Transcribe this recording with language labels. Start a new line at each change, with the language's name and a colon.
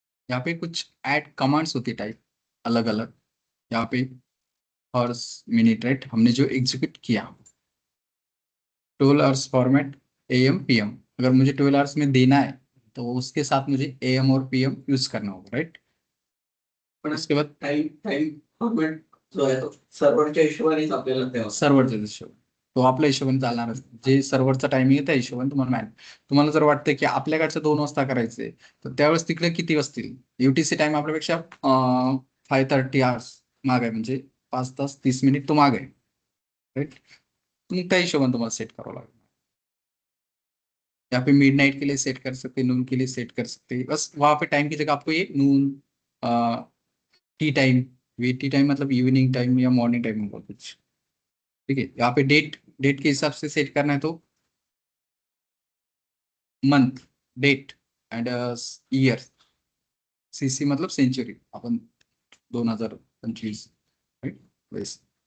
Hindi: यहाँ पे कुछ ऐड कमांड्स होती है टाइप, अलग अलग। यहाँ पे हर मिनट, राइट, हमने जो एग्जीक्यूट किया 12 आवर्स फॉर्मेट, एएम पीएम। अगर मुझे 12 आवर्स में देना है तो उसके साथ मुझे एएम और पीएम यूज करना होगा, राइट।
Marathi: पण
Hindi: उसके बाद
Marathi: टाइम फॉर्मॅट जो आहे तो सर्व्हरच्या हिशोबानेच आपल्याला द्यावा. सर्व्हरच्या हिशोबाने, तो आपल्या हिशोबाने चालणार, जे सर्व्हरचा टायमिंग आहे त्या हिशोबाने तुम्हाला मॅनेज. तुम्हाला जर वाटतं की आपल्याकडचं 2 वाजता करायचंय तर त्यावेळेस तिकडे किती वाजतील, युटीसी टाइम आपल्यापेक्षा 5:30 आवर्स माग आहे, म्हणजे 5 तास 30 मिनिट तो माग आहे, राईट. मग त्या हिशोबाने तुम्हाला सेट करावं लागेल.
Hindi: यहाँ पे मिडनाइट के लिए सेट कर सकते हैं, नून के लिए सेट कर सकते हैं। बस वहां पे टाइम की जगह आपको ये नून, T time, we T time मतलब इवनिंग टाइम या मॉर्निंग टाइम होगा कुछ। ठीक है, यहाँ पे डेट डेट के हिसाब से सेट करना है तो month, date and year, CC मतलब सेंचुरी, अपन 2025, राइट, वैसे।